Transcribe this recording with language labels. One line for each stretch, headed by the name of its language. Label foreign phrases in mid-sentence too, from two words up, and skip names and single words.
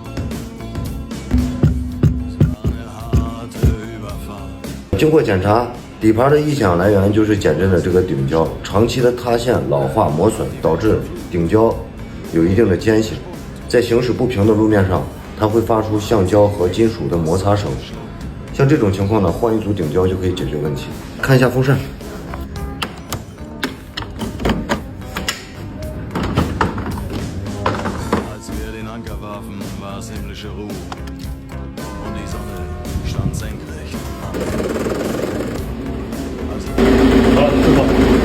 German: Es war eine harte Überfahrt.
Chinese: 经过检查，底盘的异响来源就是减震的这个顶胶长期的塌陷、老化、磨损，导致顶胶有一定的间隙，在行驶不平的路面上，它会发出橡胶和金属的摩擦声。像这种情况呢，换一组顶胶就可以解决问题。看一下风扇。
German: War es himmlische Ruhe und die Sonne stand senkrecht.
Chinese: 好了，正好。